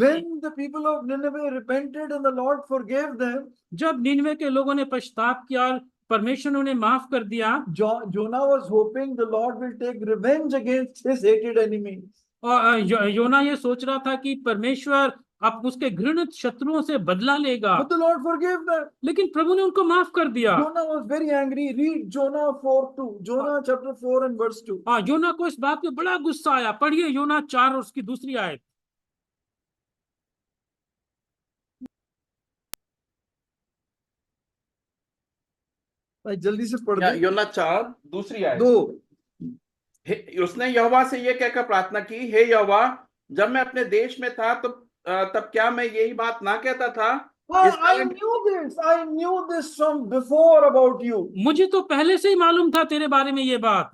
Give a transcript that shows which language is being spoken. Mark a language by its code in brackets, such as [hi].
[en] When the people of Nineveh repented and the Lord forgave them, [hi] जब निनवे के लोगों ने पश्चाताप किया और परमेश्वर ने उन्हें माफ कर दिया, [en] Jonah was hoping the Lord will take revenge against his hated enemies. [hi] और योना ये सोच रहा था कि परमेश्वर अब उसके घृणित शत्रुओं से बदला लेगा, [en] But the Lord forgave them. [hi] लेकिन प्रभु ने उनको माफ कर दिया। [en] Jonah was very angry. Read Jonah 4:2. Jonah chapter 4 and verse 2. [hi] योना को इस बात पे बड़ा गुस्सा आया। पढ़िए योना 4 और उसकी दूसरी आयत। भाई जल्दी से पढ़ दे। योना 4 दूसरी आयत। 2 उसने यहोवा से ये कहकर प्रार्थना की, हे यहोवा, जब मैं अपने देश में था तब क्या मैं यही बात ना कहता था? [en] I knew this from before about you. [hi] मुझे तो पहले से ही मालूम था तेरे बारे में ये बात।